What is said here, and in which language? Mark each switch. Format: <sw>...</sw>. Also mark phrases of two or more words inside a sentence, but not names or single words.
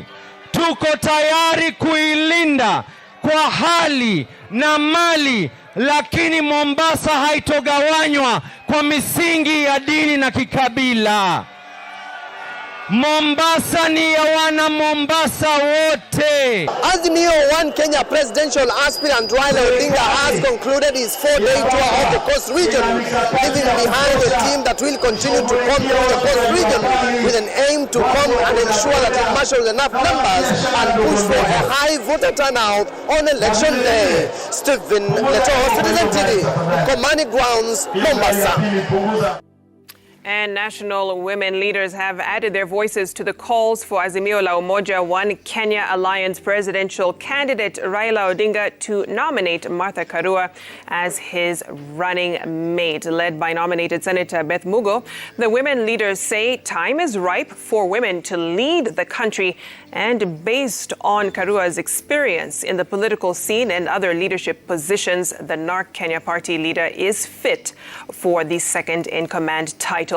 <sw>Tuko tayari kuilinda kwa hali na mali lakini Mombasa haitogawanywa kwa misingi ya dini na kikabila. Mombasa ni ya wana Mombasa wote.</sw> <en>Azimio One Kenya presidential aspirant Raila Odinga has concluded his 4-day tour of the coast region, leaving behind a team that will continue to come through the coast region with an aim to come and ensure that it marshals enough numbers and push for a high voter turnout on election day. Stephen Leto, Citizen TV, Komani Grounds, Mombasa. And national women leaders have added their voices to the calls for Azimio la Umoja One Kenya Alliance presidential candidate Raila Odinga to nominate Martha Karua as his running mate. Led by nominated Senator Beth Mugo, the women leaders say time is ripe for women to lead the country, and based on Karua's experience in the political scene and other leadership positions, the NARC Kenya party leader is fit for the second-in-command title.</en>